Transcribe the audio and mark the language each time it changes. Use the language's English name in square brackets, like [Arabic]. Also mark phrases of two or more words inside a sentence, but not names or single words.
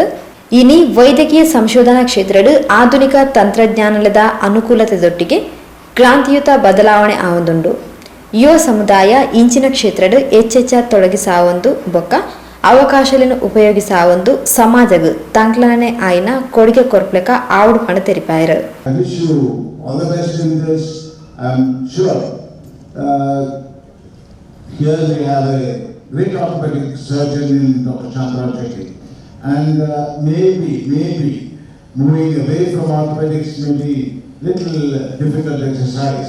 [Tulu] ಇನಿ ವೈದ್ಯಕೀಯ ಸಂಶೋಧನಾ ಕ್ಷೇತ್ರಡು ಆಧುನಿಕ ತಂತ್ರಜ್ಞಾನದ ಅನುಕೂಲತೆದೊಟ್ಟಿಗೆ ಕ್ರಾಂತಿಯುತ ಬದಲಾವಣೆ ಆವೊಂದುಂಡು. ಯುವ ಸಮುದಾಯ ಇಂಚಿನ ಕ್ಷೇತ್ರಡು ಹೆಚ್ಚೆಚ್ಚ ತೊಡಗಿಸಾವೊಂದು ಬೊಕ್ಕ ಅವಕಾಶಗಳನ್ನು ಉಪಯೋಗಿಸಾವೊಂದು ಸಮಾಜಗು ತಂಕ್ಲನೆ ಆಯ್ನ ಕೊಡುಗೆ ಕೊರ್ಪ್ಲೆಕ ಆವುಡು ಪಣ ತೆರಿಪಾಯರು. [English] Here we have a great orthopedic surgeon in Dr. Chandra Chetty, and maybe moving away from orthopedics may be little difficult exercise.